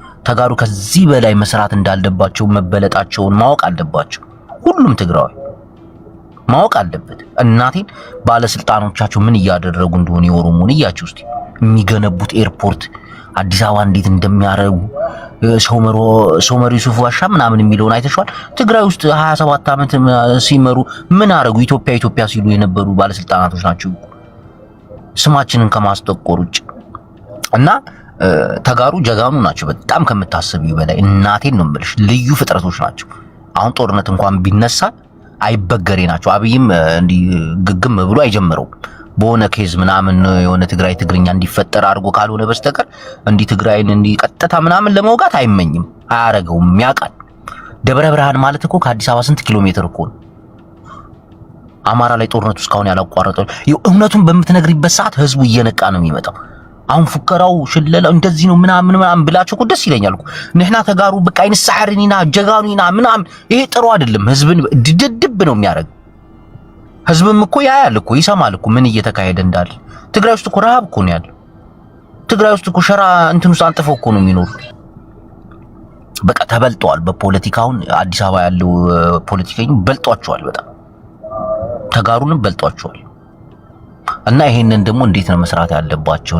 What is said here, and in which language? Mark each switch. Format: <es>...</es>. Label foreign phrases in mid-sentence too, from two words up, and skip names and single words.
<am>ተጋሩ ከዚህ በላይ መስራት እንዳለባቸው መበለጣቸውን ማወቅ አለባቸው። ሁሉም ትግራዊ ማወቅ አለበት። እናቴን ባለስልጣኖቻቸው ምን እያደረጉ እንደሆነ የኦሮሞን እያችሁ እስቲ የሚገነቡት ኤርፖርት አዲስ አበባ እንዴት እንደሚያረጉ ሶመር ዩሱፍ ዋሻ ምናምን የሚለውን አይተሽዋል። ትግራይ ውስጥ 27 ዓመት ሲመሩ ምን አረጉ? ኢትዮጵያ ሲሉ የነበሩ ባለስልጣናቶች ናቸው ስማችንን ከማስጠቆር ውጭ። እና</am> <ti>ተጋሩ ጀጋኑ</ti> <am>ናቸው በጣም ከምታስቢው በላይ። እናቴን ነው የምልሽ፣ ልዩ ፍጥረቶች ናቸው። አሁን ጦርነት እንኳን ቢነሳ አይበገሬ ናቸው። አብይም እንዲህ ግግም ብሎ አይጀምረው በሆነ ኬዝ ምናምን የሆነ ትግርኛ እንዲፈጠር አድርጎ ካልሆነ በስተቀር እንዲህ ትግራይን እንዲህ ቀጥታ ምናምን ለመውጋት አይመኝም፣ አያረገውም፣ ያውቃል። ደብረ ብርሃን ማለት እኮ ከአዲስ አበባ ስንት ኪሎ ሜትር እኮ ነው። አማራ ላይ ጦርነቱ እስካሁን ያላቋረጠው እውነቱን በምትነግሪበት ሰዓት ህዝቡ እየነቃ ነው የሚመጣው። አሁን ፉከራው ሽለላው እንደዚህ ነው ምናምን ብላችሁ እኮ ደስ ይለኛል እኮ</am> <ti>ንሕና ተጋሩ</ti> <am>በቃ</am> <ti>አይንሳዕርኒና ጀጋኑና</ti> <am>ምናምን። ይሄ ጥሩ አይደለም። ህዝብን ድድብ ነው የሚያደርግ። ህዝብም እኮ ያያል እኮ ይሰማል እኮ ምን እየተካሄደ እንዳለ። ትግራይ ውስጥ እኮ ረሃብ እኮ ነው ያለው። ትግራይ ውስጥ እኮ ሸራ እንትን ውስጥ አንጥፈው እኮ ነው የሚኖሩት። በቃ ተበልጠዋል በፖለቲካውን። አዲስ አበባ ያለው ፖለቲከኛ በልጧቸዋል፣ በጣም ተጋሩንም በልጧቸዋል። እና ይሄንን ደግሞ እንዴት ነው መስራት ያለባቸው?</am>